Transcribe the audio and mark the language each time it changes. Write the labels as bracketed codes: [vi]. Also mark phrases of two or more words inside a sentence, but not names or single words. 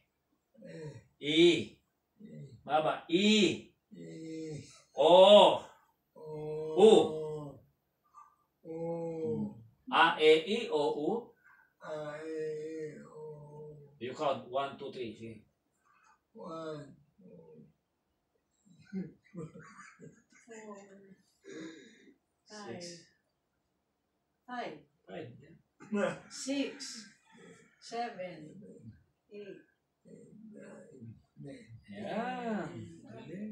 [tl] I. Baba. I. O. U. A, E, I, O, U. [en] You count. 1, 2, 3. [tl] Sige. [en] 1, 4, 5, 5, 5. 6, 7, 8. [tl] Yan. Galing.